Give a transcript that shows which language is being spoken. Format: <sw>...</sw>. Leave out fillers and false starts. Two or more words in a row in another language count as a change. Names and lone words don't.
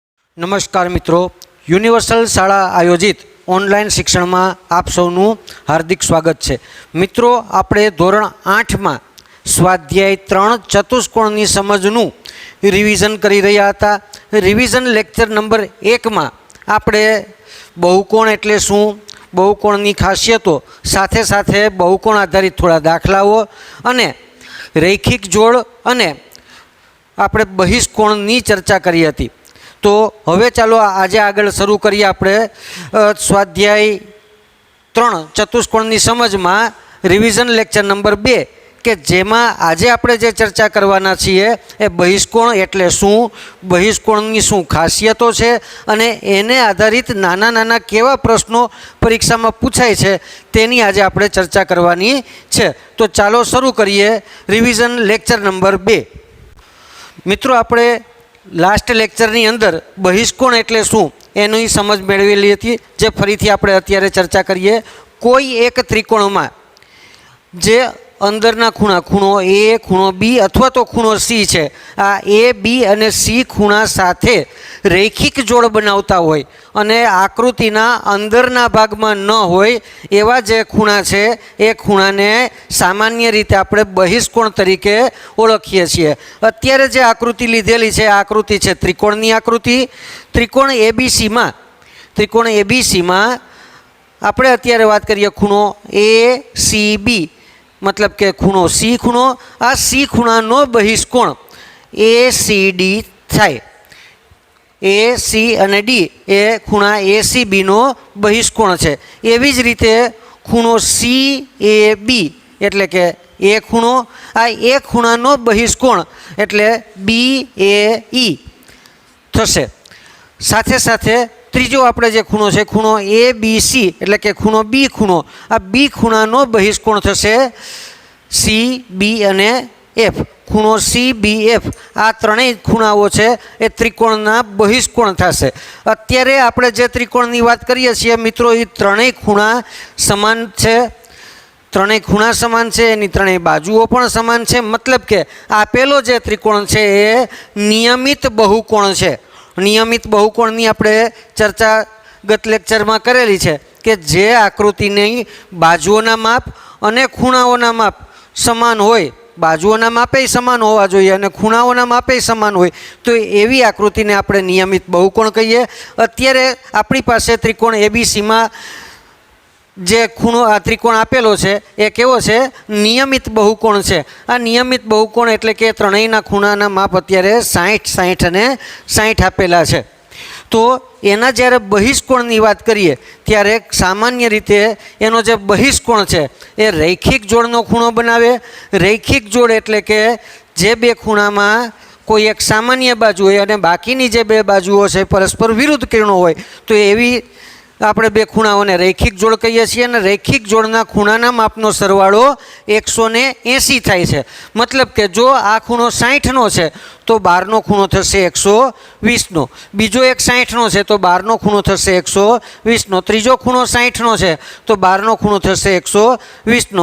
<hi>नमस्कार मित्रों, यूनिवर्सल शाळा आयोजित ऑनलाइन शिक्षण में आप सौનું हार्दिक स्वागत है। मित्रों,</hi> <gu>આપણે ધોરણ 8 મેં સ્વાધ્યાય 3 ચતુષ્કોણની સમજનું રિવિઝન કરી રહ્યા હતા। રિવિઝન લેક્ચર નંબર 1 મેં આપણે બહુકોણ એટલે શું, બહુકોણની ખાસિયતો, સાથે સાથે બહુકોણ આધારિત થોડા દાખલાઓ અને રૈખિક જોડ અને આપણે બહિષ્કોણની ચર્ચા કરી હતી। તો હવે ચાલો આજ આગળ શરૂ કરીએ આપણે સ્વાધ્યાય 3 ચતુષ્કોણની સમજમાં રિવિઝન લેક્ચર નંબર 2 કે જેમાં આજે આપણે જે ચર્ચા કરવાના છીએ એ બહિષ્કોણ એટલે શું, બહિષ્કોણની શું ખાસિયતો છે અને એને આધારિત નાના નાના કેવા પ્રશ્નો પરીક્ષામાં પૂછાય છે તેની આજે આપણે ચર્ચા કરવાની છે। તો ચાલો શરૂ કરીએ રિવિઝન લેક્ચર નંબર 2। મિત્રો, આપણે લાસ્ટ લેક્ચરની અંદર બહિષ્કોણ એટલે શું એની સમજ મેળવેલી હતી, જે ફરીથી આપણે અત્યારે ચર્ચા કરીએ। કોઈ એક ત્રિકોણમાં જે અંદરના ખૂણા, ખૂણો એ, ખૂણો બી અથવા તો ખૂણો સી હૈ, આ એ બી અને સી ખૂણા સાથે રૈખિક જોડ બનાવતા હોય અને આકૃતિના અંદરના ભાગમાં ન હોય એવા જે ખૂણા છે એ ખૂણાને સામાન્ય રીતે આપણે બહિષ્કોણ તરીકે ઓળખીએ છીએ। અત્યારે જે આકૃતિ લીધેલી છે, આકૃતિ છે ત્રિકોણની આકૃતિ। ત્રિકોણ એબીસી માં આપણે અત્યારે વાત કરીએ ખૂણો એ સી બી, મતલબ કે ખૂણો સી ખૂણો, આ સી ખૂણાનો બહિષ્કોણ એ સી ડી થાય। એ સી અને ડી એ ખૂણા એ સી બી નો બહિષ્કોણ છે। એવી જ રીતે ખૂણો સી એ બી એટલે કે એ ખૂણો, આ એ ખૂણાનો બહિષ્કોણ એટલે બી એ ઈ થશે। સાથે સાથે ત્રીજો આપણે જે ખૂણો છે ખૂણો એ બી સી એટલે કે ખૂણો બી ખૂણો, આ બી ખૂણાનો બહિષ્કોણ થશે સી બી અને એફ। ખૂણો સી બી એફ આ ત્રણેય ખૂણાઓ છે એ ત્રિકોણના બહિષ્કોણ થશે। અત્યારે આપણે જે ત્રિકોણની વાત કરીએ છીએ મિત્રો, એ ત્રણેય ખૂણા સમાન છે। ત્રણેય ખૂણા સમાન છે, એની ત્રણેય બાજુઓ પણ સમાન છે। મતલબ કે આપેલો જે ત્રિકોણ છે એ નિયમિત બહુકોણ છે। નિયમિત બહુકોણની આપણે ચર્ચા ગત લેક્ચરમાં કરેલી છે કે જે આકૃતિની બાજુઓના માપ અને ખૂણાઓના માપ સમાન હોય, બાજુઓના માપે સમાન હોવા જોઈએ અને ખૂણાઓના માપે સમાન હોય તો એવી આકૃતિને આપણે નિયમિત બહુકોણ કહીએ। અત્યારે આપણી પાસે ત્રિકોણ એબીસી માં જે ખૂણો આ ત્રિકોણ આપેલો છે એ કેવો છે, નિયમિત બહુકોણ છે। આ નિયમિત બહુકોણ એટલે કે ત્રણેયના ખૂણાના માપ અત્યારે 60, 60 અને 60 આપેલા છે। તો એના જ્યારે બહિષ્કોણની વાત કરીએ ત્યારે સામાન્ય રીતે એનો જે બહિષ્કોણ છે એ રૈખિક જોડનો ખૂણો બનાવે। રૈખિક જોડ એટલે કે જે બે ખૂણામાં કોઈ એક સામાન્ય બાજુ હોય અને બાકીની જે બે બાજુઓ છે પરસ્પર વિરુદ્ધ કિરણો હોય તો એવી આપણે બે ખૂણાઓને રૈખિક જોડ કહીએ છીએ અને રૈખિક જોડના ખૂણાના માપનો સરવાળો 180 થાય છે। મતલબ કે જો આ ખૂણો 60નો છે તો બહારનો ખૂણો થશે 120નો, બીજો એક 60નો છે તો બહારનો ખૂણો થશે 120નો, ત્રીજો ખૂણો 60નો છે તો બહારનો ખૂણો થશે 120નો।</gu>